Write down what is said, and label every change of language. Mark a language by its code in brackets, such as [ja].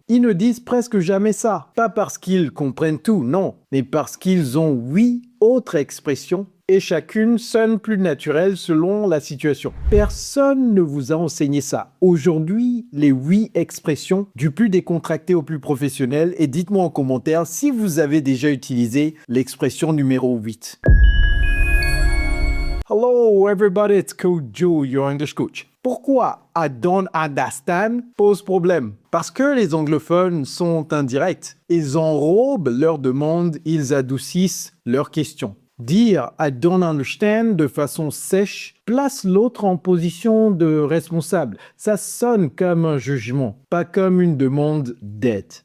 [fr] Ils ne disent presque jamais ça. Pas parce qu'ils comprennent tout, non, mais parce qu'ils ont 8 autres expressions et chacune sonne plus naturelle selon la situation. Personne ne vous a enseigné ça. Aujourd'hui, les 8 expressions, du plus décontracté au plus professionnel, et dites-moi en commentaire si vous avez déjà utilisé l'expression numéro 8. [en] Hello everybody, it's Coach Joe, your English coach. [fr] Pourquoi [en] I don't understand [fr] pose problème? Parce que les anglophones sont indirects. Ils enrobent leurs demandes, ils adoucissent leurs questions. Dire [en] I don't understand [fr] de façon sèche place l'autre en position de responsable. Ça sonne comme un jugement, pas comme une demande d'aide.